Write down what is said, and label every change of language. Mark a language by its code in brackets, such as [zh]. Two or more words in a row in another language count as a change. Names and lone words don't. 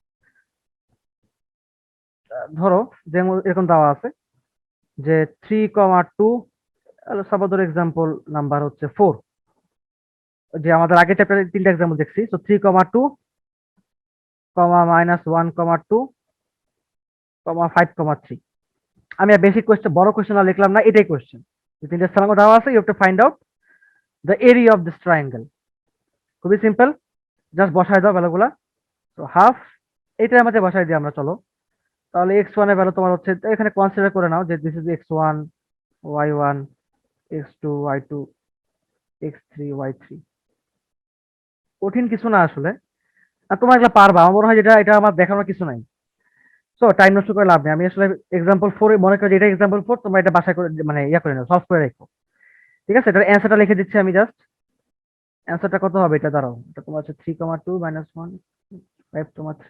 [bn] ধরো যেমন এরকম দেওয়া আছে যে 3,2, [en] suppose example number [bn] হচ্ছে 4, যে আমাদের আগে চ্যাপ্টারে 3টা এক্সাম্পল দেখছি। তো 3,2, -1,2, -5,3। আমি আর বেশি কোয়েশ্চেন, বড় কোয়েশ্চেন আর লিখলাম না, এটাই কোয়েশ্চেন। তিনটা স্থানাঙ্ক দেওয়া আছে, [en] you have to find out the area of this triangle. [bn] খুবই সিম্পল, জাস্ট বসায় দাও ভ্যালুগুলা। তো হাফ এইটার মধ্যে বসাই দিই আমরা, চলো। তাহলে x1 এর ভ্যালু তোমার হচ্ছে, এখানে কনসিডার করে নাও যে [en] this is [bn] x1 y1 x2 y2 x3 y3। কঠিন কিছু না আসলে, আর তোমরা এগুলো পারবা আমার মনে হয়, যেটা এটা আমার দেখানোর কিছু নাই। [en] so time [bn] নষ্ট করে লাভ নেই, আমি আসলে এক্সাম্পল 4 মনে করি, এটা এক্সাম্পল 4, তোমরা এটা বাসায় করে মানে ইয়া করে নাও, সলভ করে রাখো, ঠিক আছে? এটার অ্যান্সারটা লিখে দিচ্ছি আমি জাস্ট। অ্যান্সারটা কত হবে এটা দাঁড়াও, এটা তোমার হচ্ছে 3,2 -1 5,3।